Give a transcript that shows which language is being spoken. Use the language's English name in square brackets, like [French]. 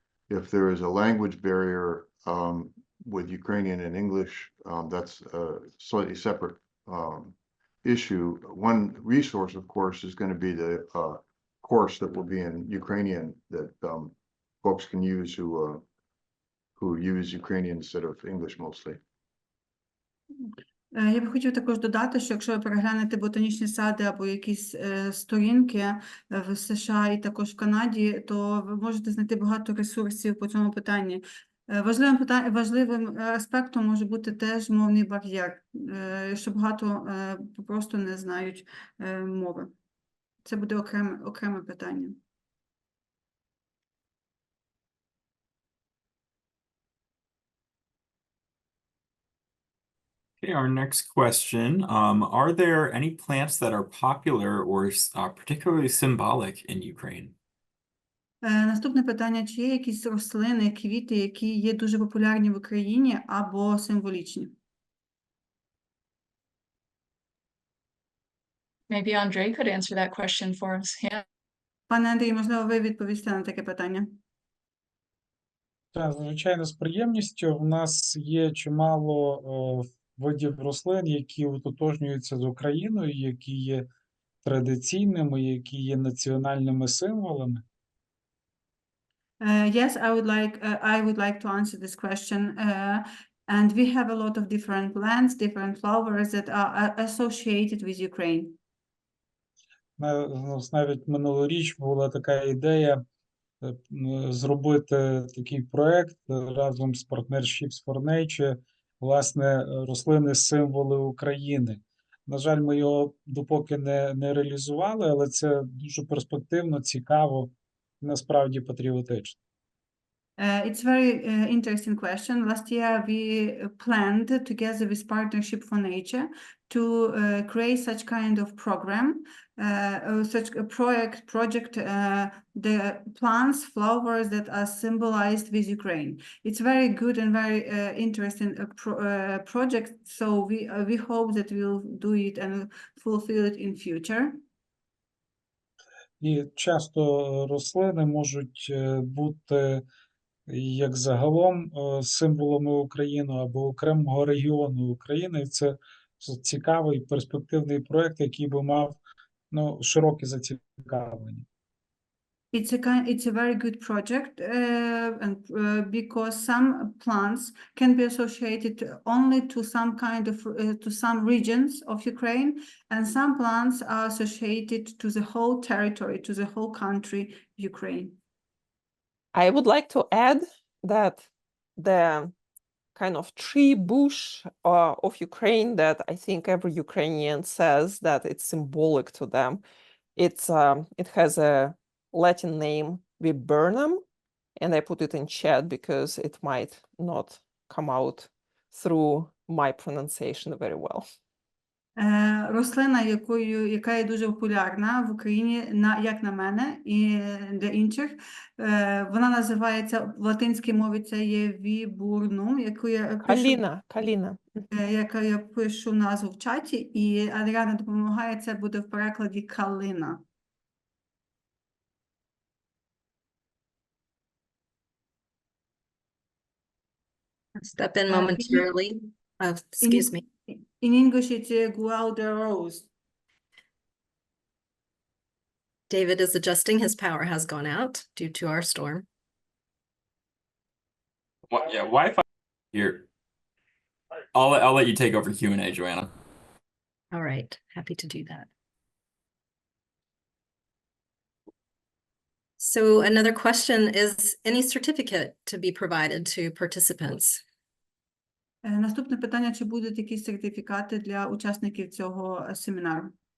[English] If there is a language barrier with Ukrainian and English, that's a slightly separate issue. One resource, of course, is going to be the course that will be in Ukrainian that folks can use who use Ukrainian instead of English mostly. [Ukrainian] Я б хотів також додати, що якщо ви переглянете ботанічні сади або якісь сторінки в США і також в Канаді, то ви можете знайти багато ресурсів по цьому питанні. Важливим аспектом може бути теж мовний бар'єр, що багато просто не знають мови. Це буде окреме питання. [English] Okay, our next question. Are there any plants that are popular or particularly symbolic in Ukraine? [Ukrainian] Наступне питання. Чи є якісь рослини, квіти, які є дуже популярні в Україні або символічні? [English] Maybe Andriy could answer that question for us. Yeah. [Ukrainian] Пане Андрій, можливо, ви відповісте на таке питання? Так, звичайно, з приємністю. В нас є чимало видів рослин, які ототожнюються з Україною, які є традиційними, які є національними символами. [English] Yes, I would like to answer this question. And we have a lot of different plants, different flowers that are associated with Ukraine. [Ukrainian] Навіть минулоріч була така ідея зробити такий проект разом з Partnerships for Nature, власне, рослини-символи України. На жаль, ми його допоки не реалізували, але це дуже перспективно, цікаво і насправді патріотично. [English] It's a very interesting question. Last year, we planned together with Partnership for Nature to create such kind of program, such a project, the plants, flowers that are symbolized with Ukraine. It's very good and very interesting project. So we hope that we'll do it and fulfill it in future. [Ukrainian] І часто рослини можуть бути як загалом символами України або окремого регіону України. І це цікавий перспективний проєкт, який би мав широке зацікавлення. [English] It's a very good project, and because some plants can be associated only to some kind of to some regions of Ukraine, and some plants are associated to the whole territory, to the whole country, Ukraine. I would like to add that the kind of tree bush of Ukraine that I think every Ukrainian says that it's symbolic to them. It has a Latin name, viburnum, and I put it in chat because it might not come out through my pronunciation very well. [Ukrainian] Рослина, яка є дуже популярна в Україні, як на мене і для інших, вона називається, в латинській мові це є вібурнум, яку я пишу, Каліна. яку я пишу назву в чаті, і Аріадна допомагає, це буде в перекладі калина. [English] Step in momentarily. Excuse me. In English, it's Guelder Rose. David is adjusting. His power has gone out due to our storm. Yeah, Wi-Fi here. I'll let you take over Q&A, Joanna. All right, happy to do that. So another question is, any certificate to be provided to participants? [Ukrainian] Наступне питання, чи будуть якісь сертифікати для учасників цього семінару?